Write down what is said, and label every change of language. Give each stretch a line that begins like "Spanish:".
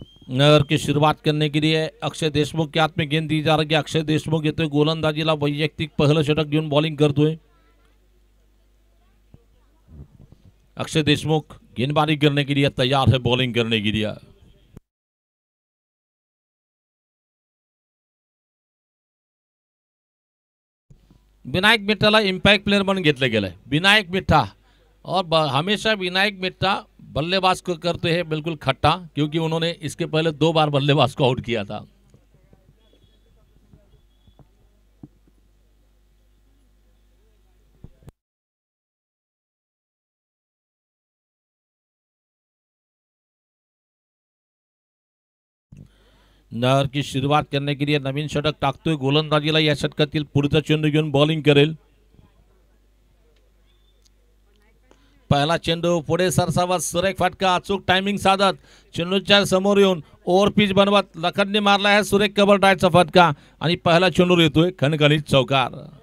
Hindi: नगर की शुरुआत करने के लिए अक्षय देशमुख के हाथ में गेंद दी जा रही है.
Marathi: अक्षय देशमुख येतोय गोलंदाजीला, वैयक्तिक पहिलं षटक घेऊन बॉलिंग करतोय.
Hindi: अक्षय देशमुख गेंदबाजी करने के लिए तैयार है, बॉलिंग करने के लिए.
Marathi: विनायक मिठ्ठाला इम्पॅक्ट प्लेयर म्हणून घेतलं गेलं है।
Hindi: विनायक मिठ्ठा और हमेशा विनायक मिठ्ठा बल्लेबाज को करते हैं बिल्कुल खट्टा, क्योंकि उन्होंने इसके पहले 2 बार बल्लेबाज को आउट किया था। नहर की शुरुआत करने के लिए
Marathi: नवीन षटक टाकतोय गोलंदाजीला। या षटकातील पुढचा चेंडू घेऊन बॉलिंग करेल। पहिला चेंडू पुढे सरसावत सुरेख फटका अचूक टायमिंग साधत चेंडूच्या समोर येऊन ओव्हर पिच बनवत लखनने मारला आहे सुरेख कव्हर ड्राईव्हचा फटका आणि पहिला चेंडू येतोय खणखणीत चौकार।